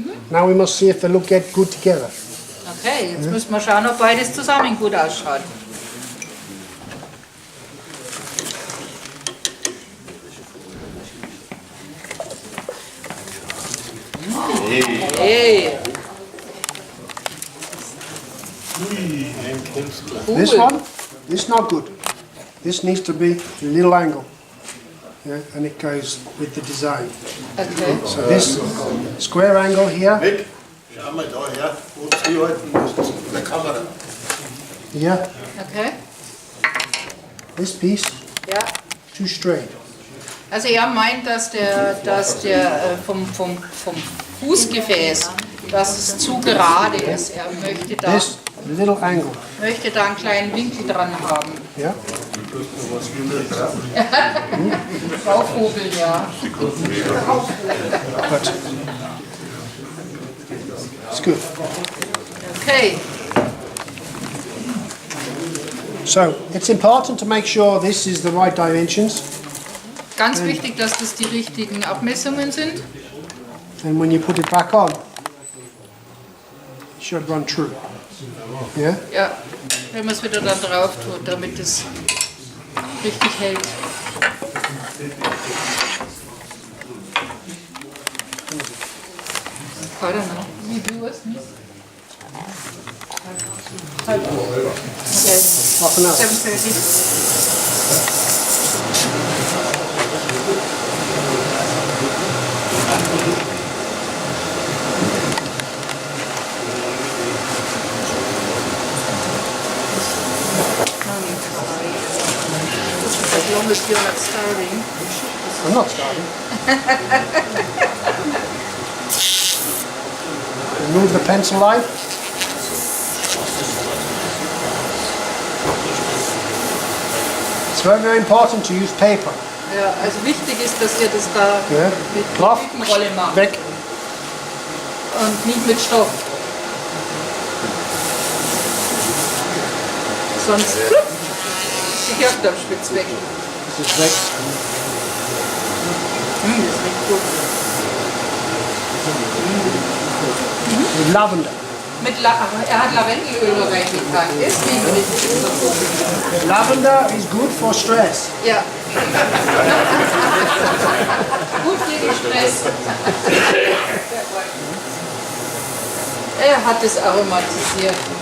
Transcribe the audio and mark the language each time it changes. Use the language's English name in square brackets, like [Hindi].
[English] Now we must see if they get good together. [German] Okay, jetzt müssen wir schauen, ob beides zusammen gut ausschaut. [English] Hey. Cool. This one, this is not good. This needs to be a little angle. Yeah, and it goes with the design. Okay. So this square angle here, [German] Mick, schau mal da her, wo du sie halten musst, in der Kamera. [English] here, Okay. this piece, [German] Ja. [English] too straight. [German] Also er meint, dass der vom Fußgefäß, dass es zu gerade ist. Er [English] This little angle. [German] möchte da einen kleinen Winkel dran haben. [English] Yeah. [German] Draufhobeln, ja. [English] But it's good. Okay. So it's important to make sure this is the right dimensions. [German] Ganz wichtig, dass das die richtigen Abmessungen sind. [English] And when you put it back on, it should run true. Yeah? [German] Ja, wenn man es wieder dann drauf tut, damit es richtig hält. [English] I don't know. You do it? Okay. Half an hour. 7:30. As long as you're not starving. I'm not starving. Remove the pencil line. It's very, very important to use paper. [German] Ja, also wichtig ist, dass ihr das da Ja. mit [English] Cloth, [German] Tütenrolle macht weg. und nicht mit Stoff. Sonst flupp, die Kirchturmspitze weg. Das ist weg. Das riecht gut. Mit Lavender. Er hat Lavendelöl reingetan. Das riecht richtig gut. [English] Lavender is good for stress. [German] Ja. Gut gegen Stress. Er hat es aromatisiert.